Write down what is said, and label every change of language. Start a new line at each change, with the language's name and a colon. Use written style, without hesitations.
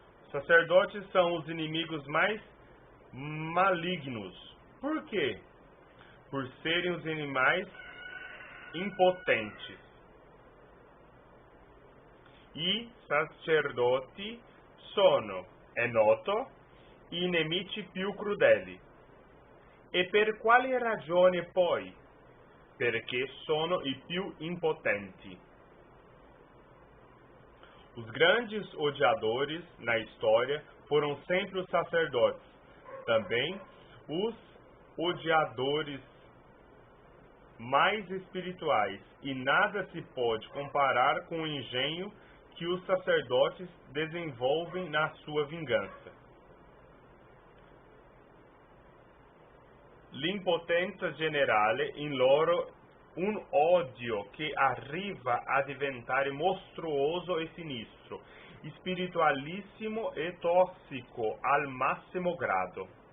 Portuguese: Sacerdotes são os inimigos mais malignos. Por quê? Por serem os animais impotentes.
Italian: I sacerdoti sono, è noto, i nemici più crudeli. E per quale ragione poi? Perché sono i più impotenti.
Portuguese: Os grandes odiadores na história foram sempre os sacerdotes. Também os odiadores mais espirituais, e nada se pode comparar com o engenho que os sacerdotes desenvolvem na sua vingança.
Italian: L'impotenza generale in loro un odio che arriva a diventare mostruoso e sinistro, spiritualissimo e tossico al massimo grado.